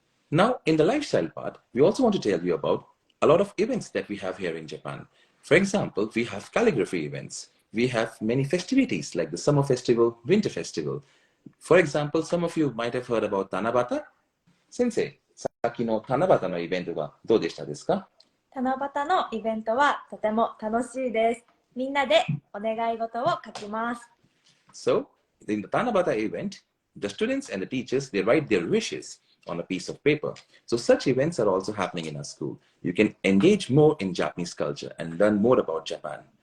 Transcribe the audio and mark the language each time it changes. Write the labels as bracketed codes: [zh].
[en] Now, in the lifestyle part, we also want to tell you about a lot of events that we have here in Japan. For example, we have calligraphy events. We have many festivities like the summer festival, winter festival. For example, some of you might have heard about Tanabata. [ja] Sensei, さっきの七夕のイベントはどうでしたですか？七夕のイベントはとても楽しいです。みんなでお願い事を書きます。 [en] So, in the Tanabata event, the students and the teachers, they write their wishes on a piece of paper. So such events are also happening in our school. You can engage more in Japanese culture and learn more about Japan.